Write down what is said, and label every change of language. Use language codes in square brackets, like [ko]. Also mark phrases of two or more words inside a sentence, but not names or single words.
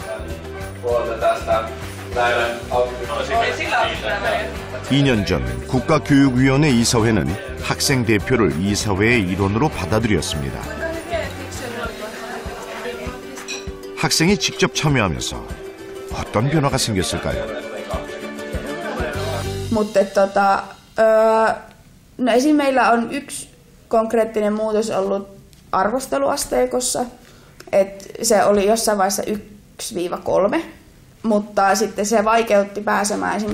[ko] 2년 전 국가교육위원회 이사회는 학생 대표를 이사회의 일원으로 받아들였습니다. 학생이 직접 참여하면서 어떤 변화가 생겼을까요? [fi] Mutta no esim. Meillä on yksi konkreettinen muutos ollut arvosteluasteikossa, että se oli jossain vaiheessa 1-3, mutta sitten se vaikeutti pääsemään esim.